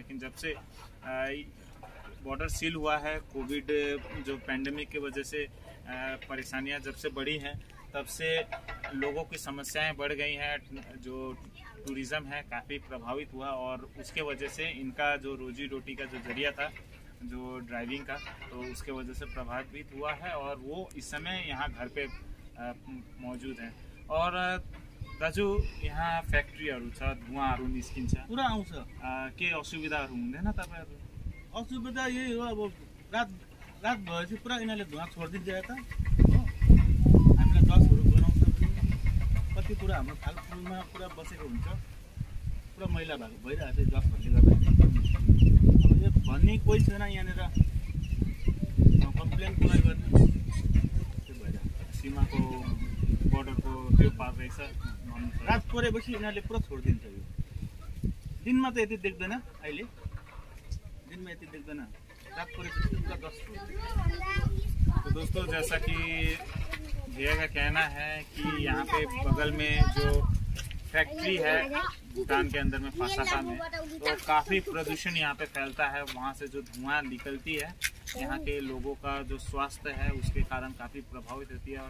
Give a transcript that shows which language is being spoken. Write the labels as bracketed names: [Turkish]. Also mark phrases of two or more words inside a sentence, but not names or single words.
[Hindi] लेकिन जब से बॉर्डर सील हुआ है, कोविड जो पैंडेमिक की वजह से परेशानियां जब से बढ़ी हैं, तब से लोगों की समस्याएं बढ़ गई हैं। जो टूरिज़्म है काफ़ी प्रभावित हुआ और उसके वजह से इनका जो रोजी रोटी का जो जरिया था जो ड्राइविंग का, तो उसके वजह से प्रभावित हुआ है और वो इस समय यहाँ घर पे मौजूद हैं। [Nepali] और दाजु यहाँ फ्याक्ट्रीहरू छ, धुवाँहरू निस्किन्छ, पुरा आउँछ। के असुविधाहरू हुँदैन तपाईँहरू? असुविधा यही हो, अब रात भएपछि पुरा यिनीहरूले धुवा छोडिदिन्छ यता हो। हामीलाई दसहरू गराउँछ पनि, कति कुरा हाम्रो फालफुलमा पुरा बसेको हुन्छ, पुरा मैला भएको भइरहेको छ दसहरूले गर्दा। अब यो भन्ने कोही छैन यहाँनिर कम्प्लेन कुरा गर्ने, त्यो भइरहेको सीमाको त्यो पार रहेछ भन्नु छ। रात परेपछि यिनीहरूले पुरा छोडिदिन्छ यो। दिनमा त यति देख्दैन, अहिले दिनमा यति देख्दैन, रात परेपछि पुरा 10। [Hindi] तो दोस्तों जैसा कि भैया का कहना है कि यहाँ पे बगल में जो फैक्ट्री है भूटान के अंदर में पासाका में, तो काफ़ी प्रदूषण यहाँ पे फैलता है। वहाँ से जो धुआं निकलती है यहाँ के लोगों का जो स्वास्थ्य है उसके कारण काफ़ी प्रभावित होती है।